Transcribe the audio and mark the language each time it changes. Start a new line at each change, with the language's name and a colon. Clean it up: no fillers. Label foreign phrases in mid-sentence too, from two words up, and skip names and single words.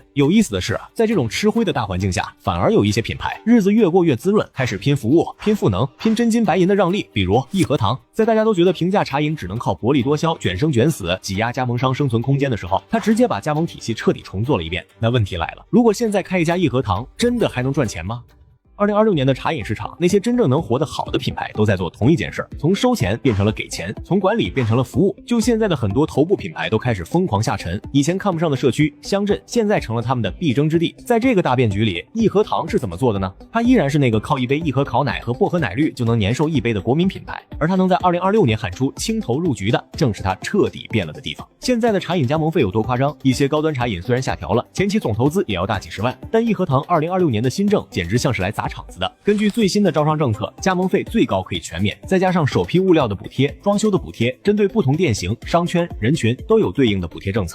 Chinese: 有意思的是，在这種吃灰的大環境下，反而有一些品牌日子越過越滋潤，開始拼服務、拼賦能、拼真金白銀的讓利。比如益和堂，在大家都覺得平價茶飲只能靠薄利多銷、捲生捲死擠壓加盟商生存空間的時候，他直接把加盟體系徹底重做了一遍。那問題來了，如果現在開一家益和堂，真的還能賺錢嗎？2026年的茶飲市場，那些真正能活得好的品牌都在做同一件事，从收錢变成了给钱，从管理变成了服務。就现在的很多头部品牌都開始瘋狂下沉，以前看不上的社區、鄉鎮，現在成了他們的必爭之地。在這個大變局裡，益和堂是怎麼做的呢？它依然是那個靠一杯益和烤奶和薄荷奶綠就能年售一杯的國民品牌，而它能在2026年喊出青投入局的，正是它徹底變了的地方。現在的茶飲加盟費有多誇張？一些高端茶飲雖然下調了，前期總投資也要大幾十萬，但益和堂2026年的新政簡直像是來砸場子的。根據最新的招商政策，加盟費最高可以全免，再加上首批物料的補貼、裝修的補貼，針對不同店型、商圈、人群都有对應的補貼政策。